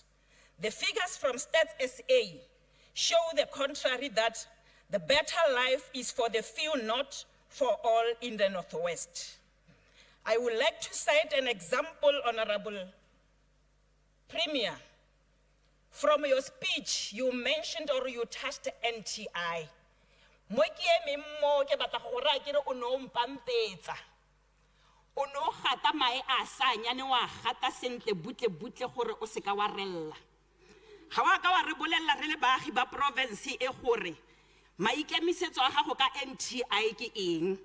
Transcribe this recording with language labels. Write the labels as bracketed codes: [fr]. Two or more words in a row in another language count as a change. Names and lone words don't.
[en] The figures from Stats SA show the contrary, that the better life is for the few, not for all in the Northwest. I would like to cite an example, Honorable Premier. From your speech, you mentioned or you touched NTI. [tn] Mo ke emeng mo ke batla go ra ke re o no mpampetsa. O no gata mae a sa nyane wa gata sentle butle gore o se ka wa rella. Ga wa ka wa re bolella re le baagi ba province e gore maikemisetso a gago ka NTI ke eng.